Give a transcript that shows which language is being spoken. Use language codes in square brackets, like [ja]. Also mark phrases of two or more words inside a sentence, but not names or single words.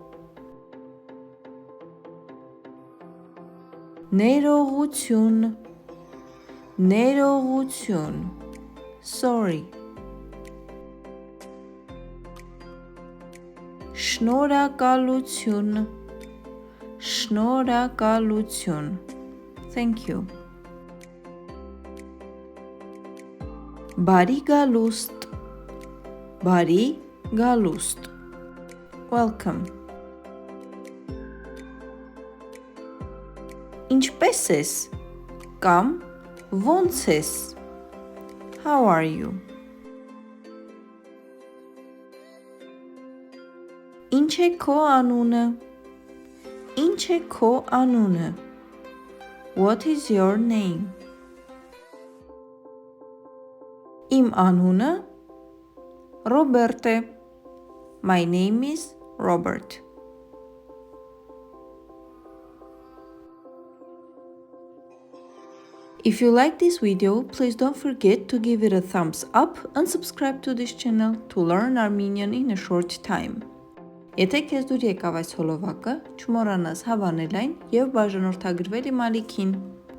[hy] Ներողություն, ներողություն. [en] Sorry. [hy] Շնորհակալություն, շնորհակալություն. [en] Thank you. [hy] Բարի գալուստ, բարի գալուստ. Welcome. Ինչպե՞ս ես կամ ո՞նց ես? [en] How are you? [hy] Ինչ է քո անունը? Ինչ է քո անունը? [en] What is your name? [hy] Իմ անունը Ռոբերտ է. [en] My name is Robert. If you like this video, please don't forget to give it a thumbs up and subscribe to this channel to learn Armenian in a short time. [hy] Եթե քեզ դուր եկավ այս հոլովակը, չմոռանաս հավանել այն և բաժանորդագրվել իմ ալիքին։